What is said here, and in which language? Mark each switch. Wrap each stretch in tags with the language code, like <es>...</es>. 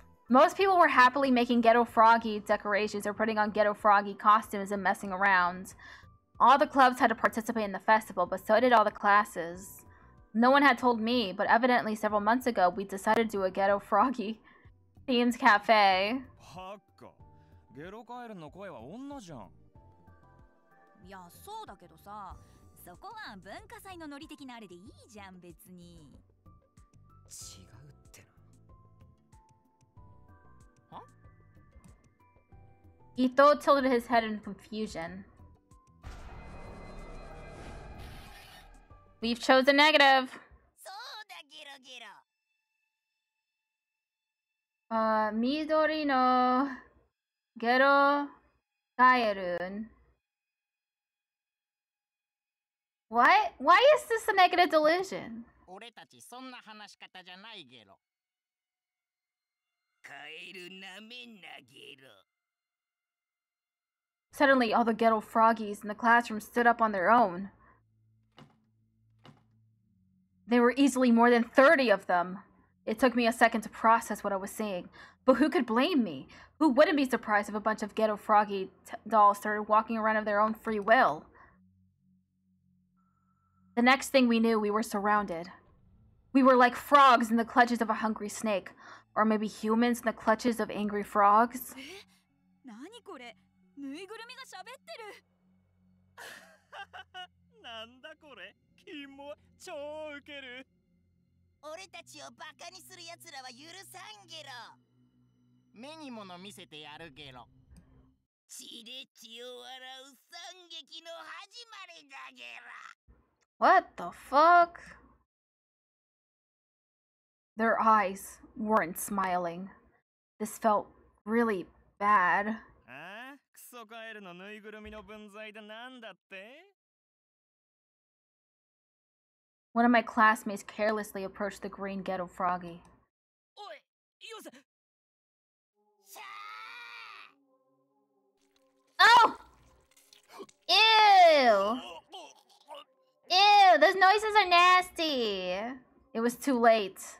<en>Most people were happily making Ghetto Froggy decorations or putting on Ghetto Froggy costumes and messing around. All the clubs had to participate in the festival, but so did all the classes. No one had told me, but evidently several months ago, we decided to do a Ghetto Froggy themed cafe.</en> <ja>ゲロカエルの声は女じゃん。いや、そうだけどさ、そこは文化祭のノリ的なあれでいいじゃん、別に。違うってな。は？</ja> <en>Ito tilted his head in confusion. We've chosen negative.</en> <ja>そうだ、ゲロゲロ。緑のゲロカエル。</ja> <en>What? Why is this a negative delusion?</en> <ja>俺たちそんな話し方じゃないゲロ。カエルなめんなゲロ。</ja> <en>Suddenly, all the ghetto froggies in the classroom stood up on their own. There were easily more than 30 of them. It took me a second to process what I was saying. But who could blame me? Who wouldn't be surprised if a bunch of ghetto froggy dolls started walking around of their own free will? The next thing we knew, we were surrounded. We were like frogs in the clutches of a hungry snake. Or maybe humans in the clutches of angry frogs.</en> <ja>何これぬいぐるみが喋ってるなんだこれキモ超ウケる俺たちをバカにする奴らは許さんゲロ。目にもの見せてやるゲロ。血で血を洗う惨劇の始まりだゲロ。</ja> <en>What the fuck? Their eyes weren't smiling. This felt really bad.</en> <ja>ああクソカエルのぬいぐるみの分際でなんだって</ja> <en>One of my classmates carelessly approached the green ghetto froggy.</en> <ja>おいよせ</ja> <en>Oh! Ew! Ew, those noises are nasty! It was too late.</en>